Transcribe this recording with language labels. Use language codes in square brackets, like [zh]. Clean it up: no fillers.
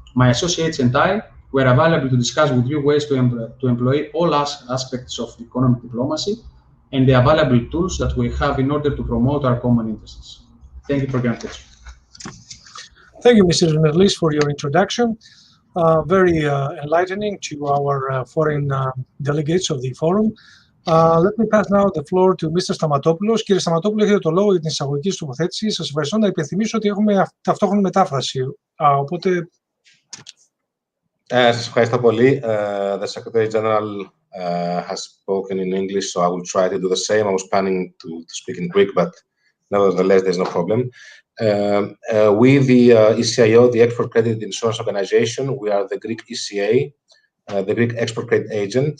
[en] My associates and I were available to discuss with you ways to employ all aspects of economic diplomacy and the available tools that we have in order to promote our common interests. Thank you for your attention. Thank you, Mr. Merlis, for your introduction. Very enlightening to our foreign delegates of the forum. Let me pass now the floor to Mr. Stamatopoulos. [el] Κύριε Σταματόπουλο, έχετε το λόγο για την εισαγωγική σου τοποθέτηση. Σας ευχαριστώ. Να υπενθυμίσω ότι έχουμε ταυτόχρονη μετάφραση. Οπότε... Σας ευχαριστώ πολύ. [en] The Secretary General has spoken in English, so I will try to do the same. I was planning to speak in Greek, but nevertheless, there's no problem. We, the ECIO, the Export Credit Insurance Organization, we are the Greek ECA, the Greek Export Credit Agent.